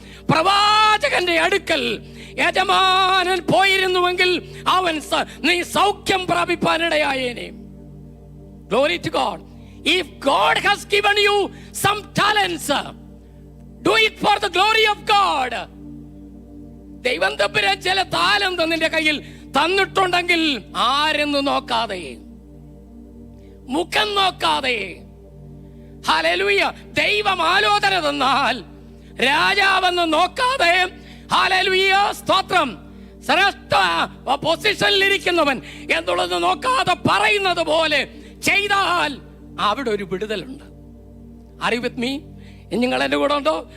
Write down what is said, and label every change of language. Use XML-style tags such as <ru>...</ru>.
<ml>പ്രവാചകന്റെ അടുക്കൽ യജമാനൻ പോയിരുന്നുവെങ്കിൽ അവൻ നീ സൗഖ്യം പ്രാപിപ്പാനിടയായേനെ.</ml> <en>Glory to God. If God has given you some talents, do it for the glory of God.</en> <ml>ദൈവം തമ്പുരാൻ ചില താലന്ത് നിന്റെ കയ്യിൽ തന്നിട്ടുണ്ടെങ്കിൽ ആരെന്ന് നോക്കാതെ, മുഖം നോക്കാതെ, ഹല്ലേലൂയ, ദൈവം ആലോചന തന്നാൽ രാജാവെന്ന് നോക്കാതെ, ഹല്ലേലൂയ, സ്തോത്രം, ശ്രേഷ്ഠ പൊസിഷനിലിരിക്കുന്നവൻ എന്നുള്ളത് നോക്കാതെ പറയുന്നത് പോലെ ചെയ്താൽ അവിടെ ഒരു വിടുതലുണ്ട്.</ml> <en>Are you with me?</en> <ml>നിങ്ങൾ എന്റെ കൂടെ ഉണ്ടോ?</ml>